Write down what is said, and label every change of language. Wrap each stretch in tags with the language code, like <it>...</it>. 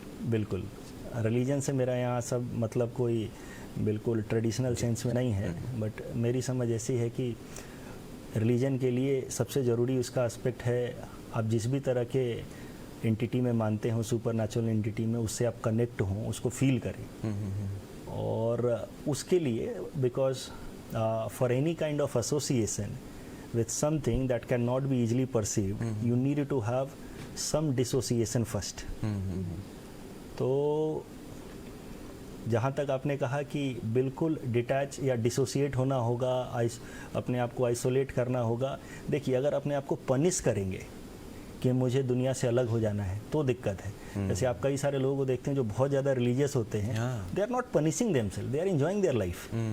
<hi>बिल्कुल रिलीजन से मेरा यहाँ सब मतलब कोई बिल्कुल ट्रेडिशनल सेंस में नहीं है, बट मेरी समझ ऐसी है कि रिलीजन के लिए सबसे ज़रूरी उसका एस्पेक्ट है आप जिस भी तरह के एंटिटी में मानते हो, सुपर नेचुरल एंटिटी में, उससे आप कनेक्ट हों, उसको फील करें. और उसके लिए</hi> <en>Because for any kind of association with something that cannot be easily perceived, you need to have some dissociation first.</en> <hi>तो जहाँ तक आपने कहा कि बिल्कुल डिटैच या डिसोसिएट होना होगा, अपने आप को आइसोलेट करना होगा. देखिए अगर अपने आप को पनिश करेंगे कि मुझे दुनिया से अलग हो जाना है तो दिक्कत है. जैसे आप कई सारे लोगों को देखते हैं जो बहुत ज़्यादा रिलीजियस होते हैं,</hi> <en>They are not punishing themselves, they are enjoying their life.</en>